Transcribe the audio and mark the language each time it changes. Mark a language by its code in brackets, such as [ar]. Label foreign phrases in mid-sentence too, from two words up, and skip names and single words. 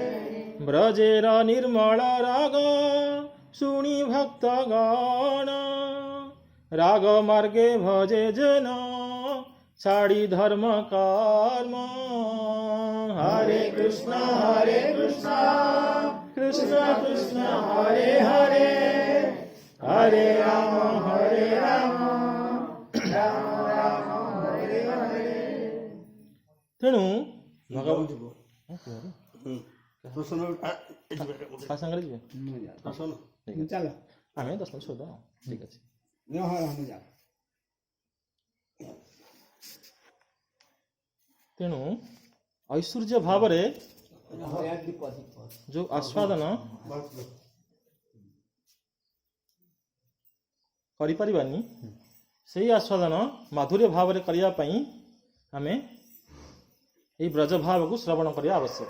[bn] ব্রজের নির্মল রাগ শুনি ভক্তগণ রাগ মার্গে ভজে যেন ছাড়ি ধর্ম কর্ম। হরে কৃষ্ণ কৃষ্ণ কৃষ্ণ হরে হরে হরে রাম রাম রাম হরে হরে। [or] ତେଣୁ ସାଙ୍ଗରେ ଯିବେ ଆମେ 10 ମିନିଟ୍ ଶୋଇଦେବା ଠିକ୍ ଅଛି। ତେଣୁ ଐଶ୍ୱର୍ଯ୍ୟ ଭାବରେ ଯୋଉ ଆସ୍ୱାଦନ କରିପାରିବାନି ସେଇ ଆସ୍ୱାଦନ ମାଧୁର୍ଯ୍ୟ ଭାବରେ କରିବା ପାଇଁ ଆମେ এই ବ୍ରଜ ଭାବକୁ ଶ୍ରବଣ କରିବା ଆବଶ୍ୟକ।